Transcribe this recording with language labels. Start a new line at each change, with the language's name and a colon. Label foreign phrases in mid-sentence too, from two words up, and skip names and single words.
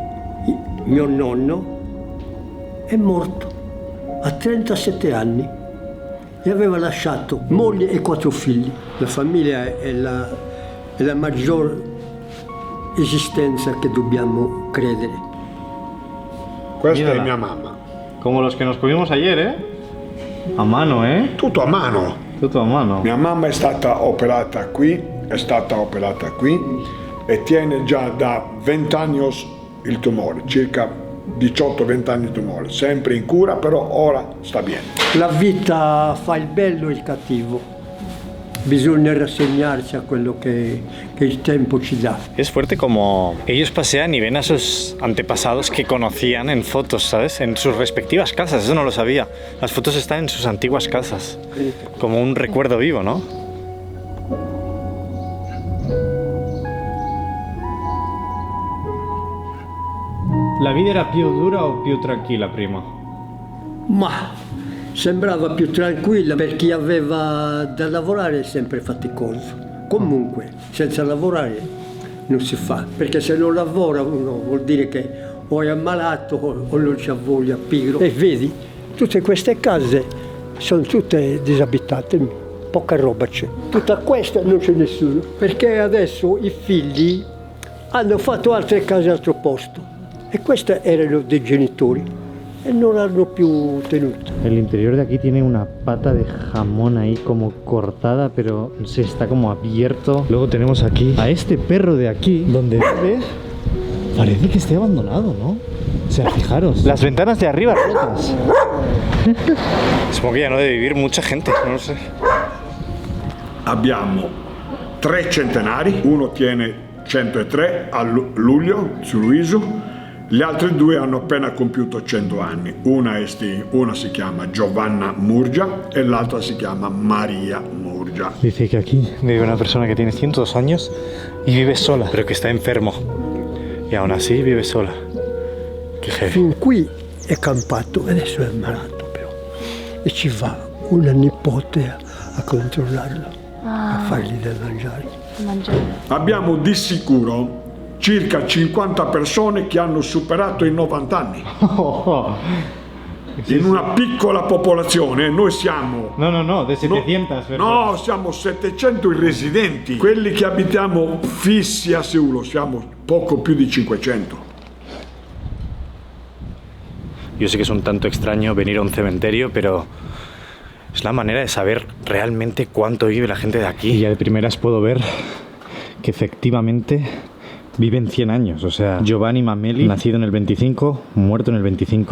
Italian: Mio nonno è morto a 37 anni e aveva lasciato moglie e 4 figli. La famiglia è la maggior esistenza che dobbiamo credere. Questa
Spanish: Mirala.
Italian: è mia mamma.
Spanish: Como los que nos comimos ayer, A mano,
Italian: Tutto a mano. Tutto a mano. Mia mamma è stata operata qui e tiene già da 20 anni il tumore, circa 18-20 anni di tumore, sempre in cura, però ora sta bene. La vita fa il bello e il cattivo. Bisogna rassegnarsi a quello che il tempo ci dà.
Spanish: Es fuerte como ellos pasean y ven a sus antepasados que conocían en fotos, ¿sabes? En sus respectivas casas, eso no lo sabía. Las fotos están en sus antiguas casas, como un recuerdo vivo, ¿no? La vida
Italian: era più dura o più tranquilla prima? Ma sembrava più tranquilla per chi aveva da lavorare, è sempre faticoso. Comunque, senza lavorare non si fa, perché se non lavora uno vuol dire che o è ammalato o non c'ha voglia, pigro. E vedi, tutte queste case sono tutte disabitate, poca roba c'è. Tutta questa non c'è nessuno, perché adesso i figli hanno fatto altre case a altro posto e queste erano dei genitori e non l'hanno più tenuto.
Spanish: El interior de aquí tiene una pata de jamón ahí como cortada, pero se está como abierto. Luego tenemos aquí a este perro de aquí, donde ¿ves? Parece que esté abandonado, ¿no? O sea, fijaros. Las ventanas de arriba rotas. Supongo que ya no debe vivir mucha gente, no lo sé.
Italian: Abbiamo 3 centenari, uno tiene 103 a luglio, su Luiso. Gli altri 2 hanno appena compiuto 100 anni. Una si chiama Giovanna Murgia e l'altra si chiama Maria Murgia.
Spanish: Dice que aquí vive una persona que tiene 102 años y vive sola, pero que está enfermo. Y aún así vive sola. Che heavy.
Italian: Fin qui è campato, adesso è ammalato però. E ci va una nipote a controllarlo, a fargli da mangiare. Abbiamo di sicuro circa 50 persone che hanno superato i 90 anni. In una piccola popolazione noi siamo...
Spanish: No, de 700 personas. No,
Italian: siamo 700 i residenti. Quelli che abitiamo fissi a Seul siamo poco più di 500.
Spanish: Yo sé que es un tanto extraño venir a un cementerio, pero es la manera de saber realmente cuánto vive la gente de aquí. Y ya de primeras puedo ver que efectivamente viven 100 años. O sea, Giovanni Mameli, nacido en el 25, muerto en el 25.